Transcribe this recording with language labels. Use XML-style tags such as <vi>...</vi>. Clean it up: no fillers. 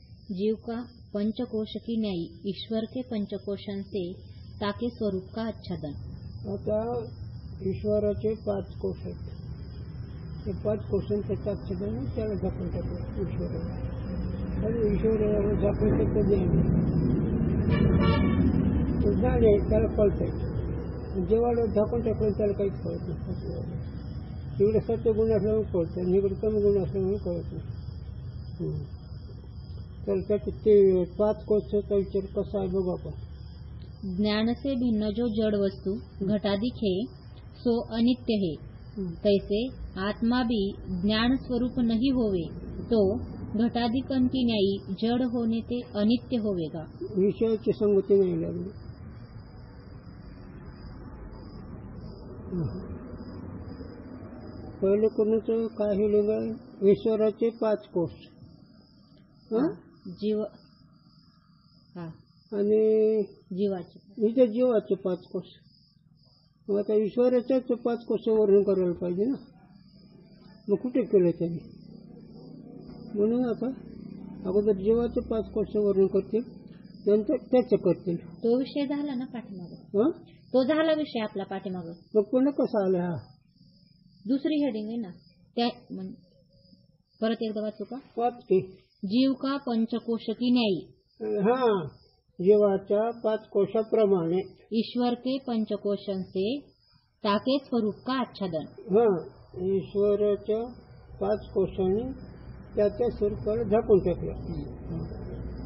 <hi>जीव का पंचकोश की न्यायी ईश्वर के पंचकोशां से ताके स्वरूप का आच्छादन।</hi> <mr>आता ईश्वराचे 5 कोश आहेत, ते 5 कोशांचं आच्छादन त्याला झाकून टाकलं ईश्वराला, आणि ईश्वराला झाकून टाकलं ज्ञान आहे त्याला कळतंय, जेव्हा झाकून टाकलं त्याला काहीच कळत नाही. इकडे सत्य गुण असल्यामुळे कळतं आणि इकडे कमी गुण असल्यामुळे कळत नाही. तर त्याचे ते 5 कोशाचा विचार कसा आहे बघू आपण.</mr> <hi>ज्ञान से भिन्न जो जड़ वस्तु घटादिक है सो अनित्य है, तैसे आत्मा भी ज्ञान स्वरूप नहीं होवे तो घटादिकन की न्यायी जड़ होने ते अनित्य होवेगा.</hi> <mr>विषयाची संगती नाही लागली. पहिले कोणाचं काय हे लिहिलं, ईश्वराचे 5 कोश जीव आणि जीवाचे इथे जीवाचे 5 कोश. मग आता ईश्वराच्याच 5 कोश वर्णन करायला पाहिजे ना, मग कुठे केलं त्यांनी. म्हणून आता अगोदर जीवाचे 5 कोश वर्णन करतील, नंतर त्याचं करतील. तो विषय झाला ना पाठीमागं, तो झाला विषय आपला पाठीमागं. मग पुन्हा कसा आला हा दुसरी हेडिंग आहे ना, त्या परत एकदा वाचू का.</mr> <hi>5 की जीव का पंचकोश की न्यायी,</hi> <mr>हा जीवाच्या 5 कोशाप्रमाणे</mr> <hi>ईश्वर के पंचकोशन से ताके स्वरूप का आच्छादन.</hi> <mr>हा ईश्वराच्या 5 कोशांनी त्याच्या स्वरूपाला झाकून टाकलं.</mr>